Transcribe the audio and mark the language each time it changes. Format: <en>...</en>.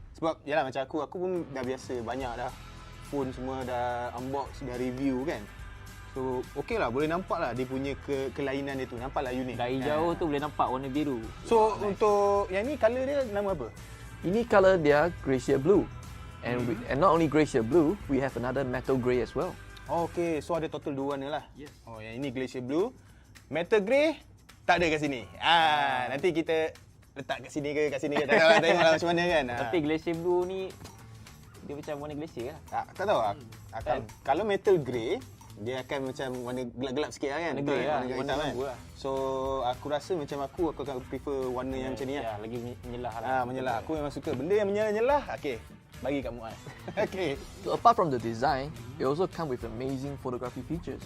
<ms>Sebab yalah macam aku pun dah biasa banyak dah phone semua dah unbox, dah review kan. So okey lah, boleh nampak lah dia punya kelainan dia tu. Nampak lah unik. Dari jauh tu boleh nampak warna biru. So untuk yang ni colour dia nama apa? Ini color dia Glacier Blue.</ms> <en>And not only Glacier Blue, we have another Metal Grey as well.</en> <ms>Oh, okey, so ada total 2 warna lah.</ms> <en>Yes.</en> <ms>Oh, yang ini Glacier Blue. Metal Grey tak ada kat sini. Nanti kita letak kat sini ke kat sini ke. Tak tahu lah, tengoklah macam mana kan. Tapi Glacier Blue ni dia macam warna glacier lah. Tak tahu akan kalau Metal Grey dia akan macam warna gelap-gelap sikit lah kan. Warna grey lah, warna warna hitam kan. lah. So aku rasa macam aku akan prefer warna yang macam ni lah. Ya, lagi menyelah lah. Menyelah. Aku memang suka benda yang menyelah-nyelah. Okey. Bagi kat Muaz. Okey.</ms> <en>So apart from the design, it also come with amazing photography features.</en>